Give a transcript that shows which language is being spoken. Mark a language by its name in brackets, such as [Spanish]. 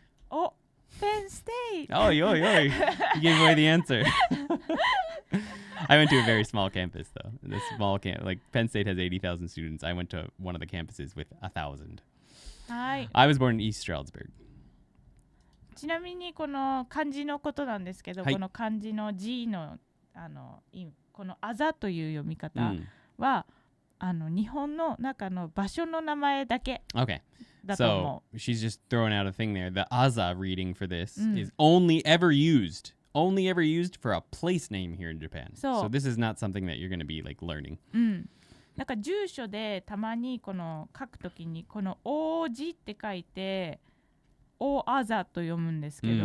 [Japanese] お、ペンステイ。 [English] Oh, yo. You gave away the answer. I went to a very small campus, though. The small like Penn State has 80,000 students. I went to one of the campuses with 1,000. [Japanese] はい。 [English] I was born in East Stroudsburg. [Japanese] ちなみにこの漢字のことなんですけど、はいこの漢字の G のこのあざという読み方 Mm. は、日本の中の場所の名前だけ [English] Okay. [Japanese] だと思 [English] So she's just throwing out a thing there. The Aza reading for this Mm. is only ever used for a place name here in Japan. So- So this is not something that you're going to be like learning. [Japanese] う。うん。なんか住所でたまにこの書くときにこの王子って書いておあざと読むんですけど、